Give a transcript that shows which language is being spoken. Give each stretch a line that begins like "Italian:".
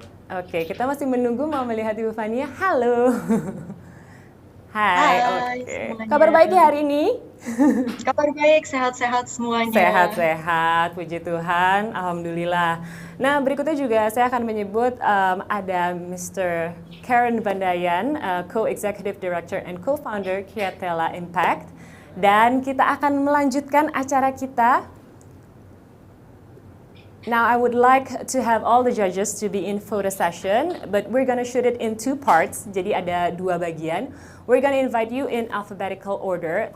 Indonesian: Oke, kita masih menunggu mau melihat Ibu Fania. Halo. Hai, oke. semuanya. Kabar baik ya hari ini? Kabar baik, sehat-sehat semuanya. Sehat-sehat, puji Tuhan, alhamdulillah. Nah, berikutnya juga saya akan menyebut ada Mr.
English: Karen Bandayan, Co-Executive Director and Co-Founder Kiatela Impact.
Indonesian: Dan kita akan melanjutkan acara kita
English: Now I would like to have all the judges to be in photo session, but we're gonna shoot it in 2 parts.
Indonesian: Jadi ada 2 bagian.
English: We're gonna invite you in alphabetical order.